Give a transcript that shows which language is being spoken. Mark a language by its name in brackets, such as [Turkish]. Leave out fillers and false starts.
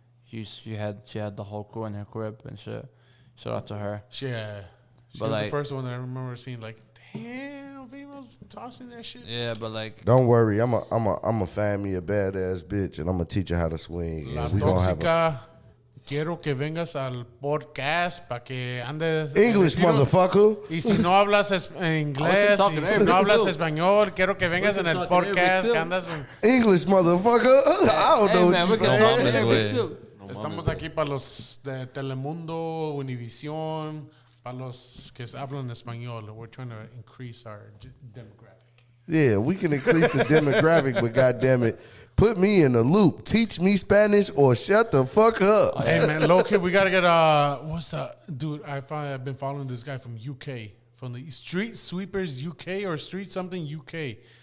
[English] She had the whole crew in her crib and shit. Shout out to her. Yeah, she was the first one that I remember seeing. Like, damn, females tossing that shit. Yeah, but like, don't worry, I'm a find me a badass bitch, and I'm gonna teach her how to swing. [Spanish] La Tóxica. Quiero que vengas al podcast para que andes... [English] English, motherfucker. [Spanish] Y si no hablas inglés, y si no hablas español, quiero que vengas en el podcast que andas en... [English] English, motherfucker. I don't know what you're saying. [Spanish] Estamos aquí para los de Telemundo, Univision, para los que hablan español. [English] We're trying to increase our demographic. Yeah, we can increase the demographic, but goddammit, put me in the loop. Teach me Spanish or shut the fuck up. Hey, man, low-key, we got to get, what's up? Dude, I've been following this guy from UK, from the Street Sweepers UK or Street something UK.